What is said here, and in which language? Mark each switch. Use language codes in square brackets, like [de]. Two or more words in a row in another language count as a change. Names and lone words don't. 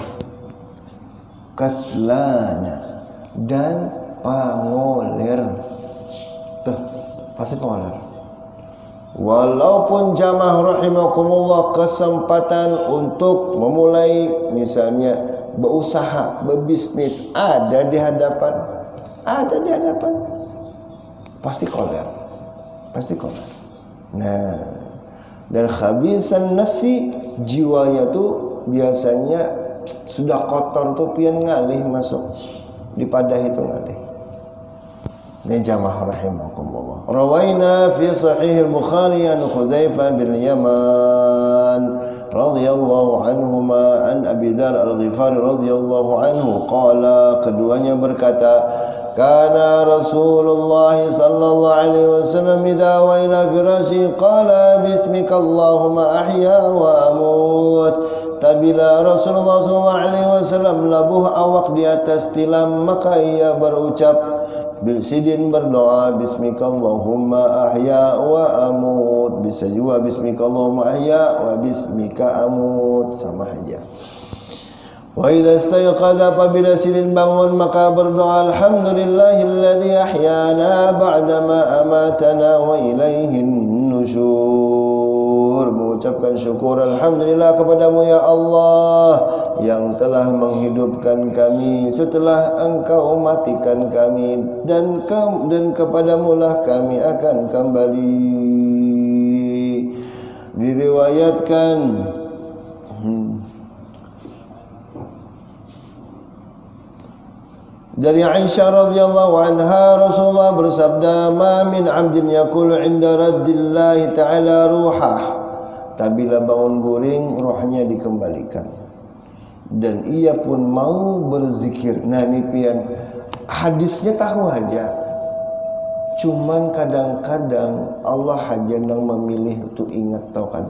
[bjn] Kaslana dan pangoler. [id] Tuh, pasti pangoler. Walaupun jamaah rahimakumullah kesempatan untuk memulai misalnya berusaha, berbisnis ada di hadapan, pasti koler. [bjn] Nah, dan khabisan nafsi, jiwanya tuh biasanya sudah kotor tuh pian ngalih masuk di padah itu ngalih. [id] Ini jamaah rahimakumullah. [ar] روينا في صحيح البخاري عن حذيفة بن يمان رضي الله عنهما عن أبي ذر الغفاري رضي الله عنه قال, [id] keduanya berkata, [ar] كان رسول الله صلى الله عليه وسلم إذا وإلى فراشه قال باسمك اللهم أحيا وأموت. [id] Tabila [ar] رسول الله صلى الله عليه وسلم [id] labuh awak di atas tilam, maka ia berucap, Sidin berdoa [ar] باسمك اللهم أحيا وأموت, [id] bisa juga [ar] باسمك اللهم أحيا وباسمك أموت, [id] sama aja. [ar] وإذا استيقظ, [id] apabila sidin bangun maka berdoa [ar] الحمد لله الذي أحيانا بعد ما أماتنا وإليه النشور, [id] mengucapkan syukur alhamdulillah kepadamu ya Allah yang telah menghidupkan kami setelah engkau matikan kami, dan kepadamu lah kami akan kembali. Diriwayatkan dari Aisyah [ar] رضي الله عنها, [id] Rasulullah bersabda, [ar] "ما من عبد يقول عند رد الله تعالى روحه." [bjn] Tabila bangun guring, rohnya dikembalikan dan ia pun mau berzikir. Nah, ini pian hadisnya tahu aja. Cuman kadang-kadang Allah aja yang memilih untuk ingat tau kada.